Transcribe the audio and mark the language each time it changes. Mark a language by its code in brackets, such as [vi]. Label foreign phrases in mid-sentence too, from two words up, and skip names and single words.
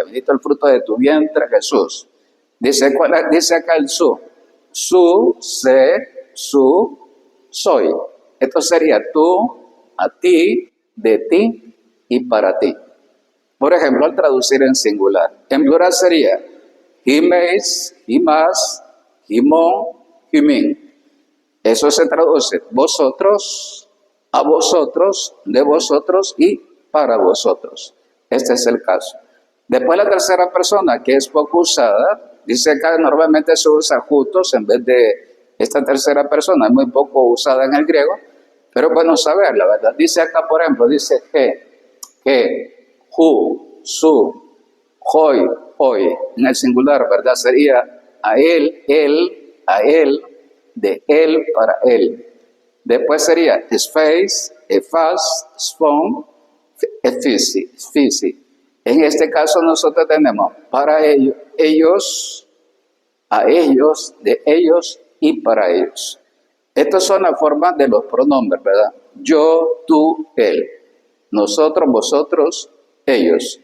[es] Bendito el fruto de tu vientre, Jesús. Dice acá el su. [el] σύ, σέ, σοῦ, σοί. [es] Esto sería tú, a ti, de ti y para ti. Por ejemplo, al traducir en singular. En plural sería [el] ὑμεῖς, ὑμᾶς, ὑμῶν, ὑμῖν. [es] Eso se traduce vosotros, a vosotros, de vosotros y para vosotros. Este es el caso. Después la tercera persona, que es poco usada, dice acá normalmente se usa jutos en vez de esta tercera persona, es muy poco usada en el griego, pero bueno saberla, ¿verdad? Dice acá, por ejemplo, dice que, [el] οὗ, σοῦ, οἷ, οἷ, [es] en el singular, ¿verdad? Sería a él, de él para él. Después sería [el] σφεῖς, σφᾶς, σφῶν, σφίσι. [es] En este caso nosotros tenemos para ellos, ellos, a ellos, de ellos y para ellos. Estas son las formas de los pronombres, ¿verdad? Yo, tú, él. Nosotros, vosotros, ellos.